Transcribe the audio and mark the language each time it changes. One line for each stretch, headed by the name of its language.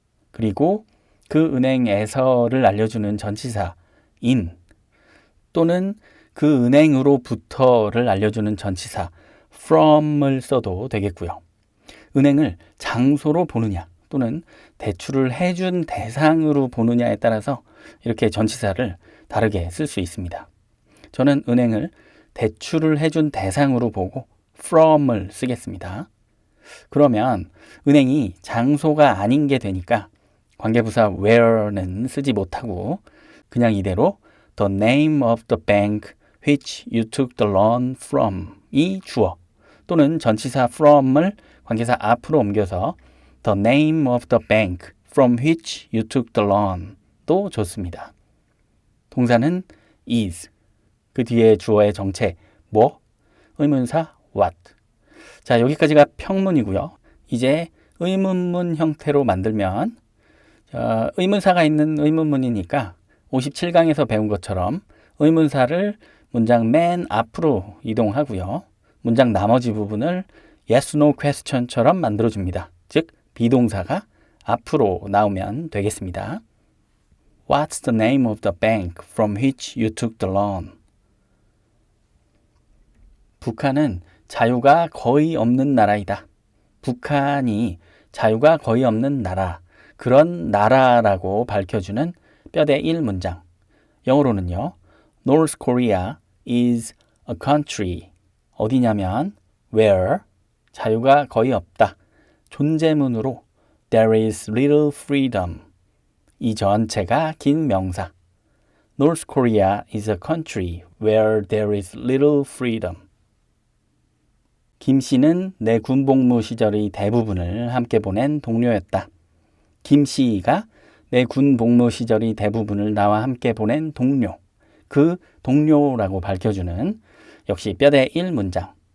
Korean: 그리고 그 은행에서를 알려주는 전치사 in 또는 그 은행으로부터를 알려주는 전치사 from을 써도 되겠고요. 은행을 장소로 보느냐 또는 대출을 해준 대상으로 보느냐에 따라서 이렇게 전치사를 다르게 쓸 수 있습니다. 저는 은행을 대출을 해준 대상으로 보고 from을 쓰겠습니다. 그러면 은행이 장소가 아닌 게 되니까 관계부사 where는 쓰지 못하고 그냥 이대로
English: the name of the bank which you took the loan from
Korean: 이 주어 또는 전치사 from을 관계사 앞으로 옮겨서
English: the name of the bank from which you took the loan
Korean: 도 좋습니다. 동사는 is 그 뒤에 주어의 정체 뭐? 의문사 what. 자, 여기까지가 평문이고요. 이제 의문문 형태로 만들면 의문사가 있는 의문문이니까 57강에서 배운 것처럼 의문사를 문장 맨 앞으로 이동하고요. 문장 나머지 부분을 yes, no question처럼 만들어줍니다. 즉, 비동사가 앞으로 나오면 되겠습니다.
English: What's the name of the bank from which you took the loan?
Korean: 북한은 자유가 거의 없는 나라이다. 북한이 자유가 거의 없는 나라, 그런 나라라고 밝혀주는 뼈대 1문장. 영어로는요.
English: North Korea is a country.
Korean: 어디냐면 where 자유가 거의 없다. 존재문으로
English: there is little freedom.
Korean: 이 전체가 긴 명사.
English: North Korea is a country where there is little freedom.
Korean: 김 씨는 내 군복무 시절의 대부분을 함께 보낸 동료였다. 김 씨가 내 군복무 시절의 대부분을 나와 함께 보낸 동료. 그 동료라고 밝혀주는 역시 뼈대 1문장.